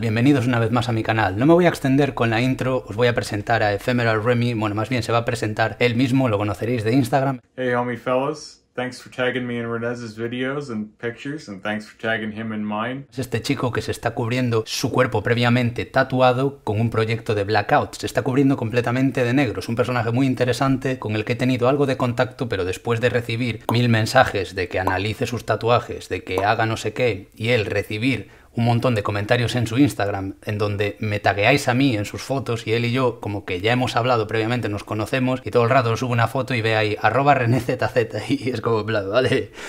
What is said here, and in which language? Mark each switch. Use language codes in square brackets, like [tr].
[es] Bienvenidos una vez más a mi canal. No me voy a extender con la intro, os voy a presentar a Ephemeral Remy. Bueno, más bien se va a presentar él mismo, lo conoceréis de Instagram. [en] Hey homifellas, thanks for tagging me in Renez's videos and pictures, and thanks for tagging him in mine. [es] Es este chico que se está cubriendo su cuerpo previamente tatuado con un proyecto de blackout. Se está cubriendo completamente de negro. Es un personaje muy interesante con el que he tenido algo de contacto, pero después de recibir 1000 mensajes de que analice sus tatuajes, de que haga no sé qué, y él recibir un montón de comentarios en su Instagram en donde me tagueáis a mí en sus fotos y él y yo como que ya hemos hablado previamente, nos conocemos y todo el rato subo una foto y ve ahí @RenéZZ y es como vale.